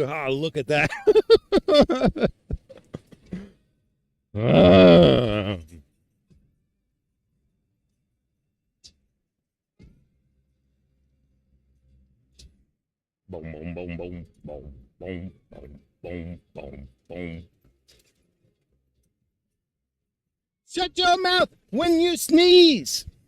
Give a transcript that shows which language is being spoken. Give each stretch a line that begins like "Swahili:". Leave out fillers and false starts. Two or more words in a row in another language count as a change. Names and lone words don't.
English: Ah, look at that. Ah. Boom, boom, boom, boom, boom, boom, boom, boom, boom, boom. Shut your mouth when you sneeze.